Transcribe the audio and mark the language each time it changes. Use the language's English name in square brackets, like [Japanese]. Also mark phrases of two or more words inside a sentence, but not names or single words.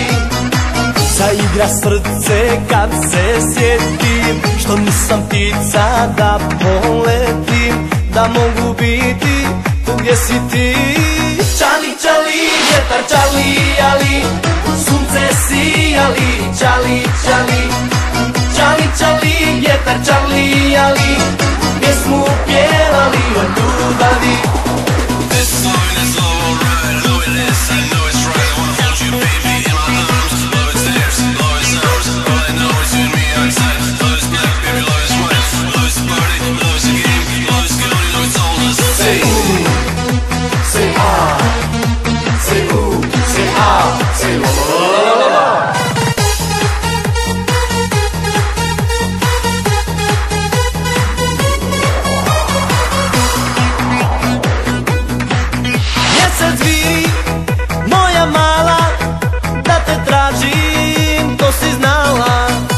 [Croatian] Zaigra srce kad se sjetim, što nisam ptica da poletim, da mogu biti tu gdje si ti. Čali, čali, vjetar čarlijali, sunce sijali, čali, čali. Čali, čali, vjetar čarlijali, pjesmu pjevali o ljubavi. [English] This song is alright, I know it is, I know it's right. I wanna hold you, baby, in my arms. Love is theirs, love is ours. All I know is you and me outside. Love is black, baby, love is white. Love is a party, love is a game, love is good, you know it's all us. Say ooh, say ah, say ooh, say ah, say la la la la la. [Croatian] Mjesec viri, moja mala, da te tražim, to si znala.